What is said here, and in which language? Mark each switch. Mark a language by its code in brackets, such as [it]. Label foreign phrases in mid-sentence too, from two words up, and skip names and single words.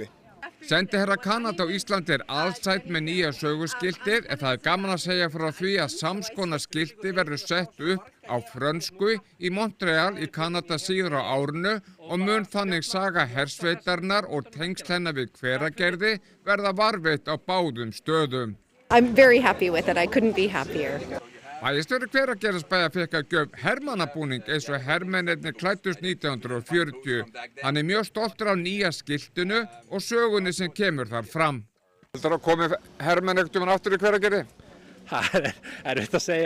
[is] Sendiherra Kanada á Íslandi alsæll með nýja söguskiltið en það gaman að segja frá því að samskonar skilti verður sett upp á frönsku í Montreal í Kanada síðar á árinu og mun þannig saga hersveitarnar og tengsl hennar við Hveragerði verða varðveitt á báðum stöðum. [en] I'm very happy with it. I couldn't be happier. [is] Bæjarstjóri Hveragerðisbæjar fékk að gjöf hermannabúning eins og hermennirnir klæddust 1940. Hann mjög stoltur af nýja skiltinu og sögunni sem kemur þar fram. Heldur að komi hermenn ekkert aftur í Hveragerði? Það erfitt að segja.